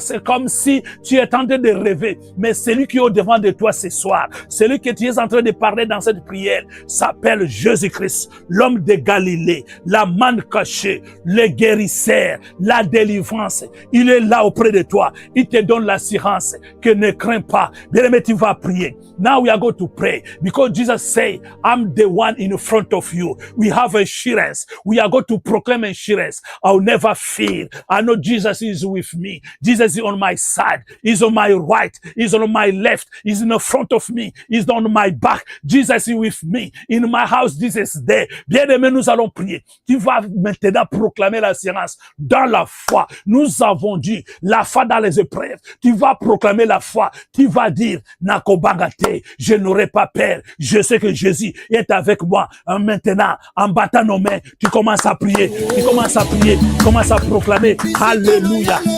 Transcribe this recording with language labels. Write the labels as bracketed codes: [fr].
[fr] C'est comme si tu es en train de rêver. Mais celui qui est au devant de toi ce soir, celui que tu es en train de parler dans cette prière, s'appelle Jésus-Christ, l'homme de Galilée, la manne cachée, le guérisseur, la délivrance. Il est là auprès de toi. Il te donne l'assurance que ne crains pas. Bien-aimé, tu vas prier. [en] Now we are going to pray because Jesus said, I'm the one in front of you. We have assurance. We are going to proclaim assurance. I'll never fear. I know Jesus is with me. Jesus is on my side. He's on my right. He's on my left. He's in the front of me. He's on my back. Jesus is with me. In my house, Jesus is there. [fr] Bien-aimé, nous allons prier. Tu vas maintenant proclamer l'assurance dans la foi. Nous avons dit la foi dans les épreuves. Tu vas proclamer la foi. Tu vas dire, Nakobangate, je n'aurai pas peur. Je sais que Jésus est avec moi. Maintenant, en battant nos mains, tu commences à prier. Tu commences à prier. Tu commences à proclamer. Alléluia.